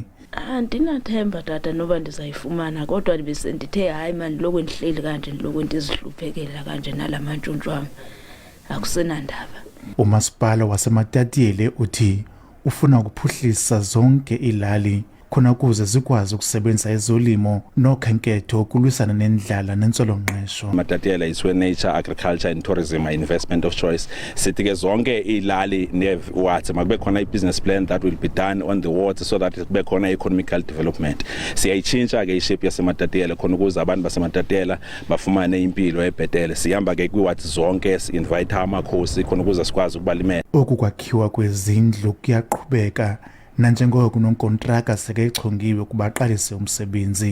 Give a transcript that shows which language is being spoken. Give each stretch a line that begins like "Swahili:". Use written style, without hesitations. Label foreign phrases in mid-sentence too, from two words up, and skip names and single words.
Xhosa: Andinathemba tata noba ndizayifumana kodwa ndithe hayi mani lokho ndihleli kanje lokho ndizihluphekela kanje nalamantshontsho wami akusenandaba. Umasipala waseMatatiele uthi ufuna ukuphuhlisa zonke ilali khona kuze zikwazi ukusebenzisa ezolimo nokhenketho kulwisana nendlala nentswelongqesho.
English: Matatiele is where nature, agriculture and tourism are investment of choice.
Xhosa: Sithi ke zonke ilali newards makube khona
English: i-business plan that will be done on the wards so that
Xhosa: kube khona
English: economical development.
Xhosa: Siyayitshintsha ke ishape yaseMatatiele khona ukuze abantu baseMatatiele bafumane impilo ebhetele. Sihamba ke kwiwards zonke, si-invite amakhosi khona ukuze sikwazi ukubalimela. Oku kwakhiwa kwezindlu kuyaqhubeka nanjengoko kunonkontraka sekechongiwe kubaqalise umsebenzi.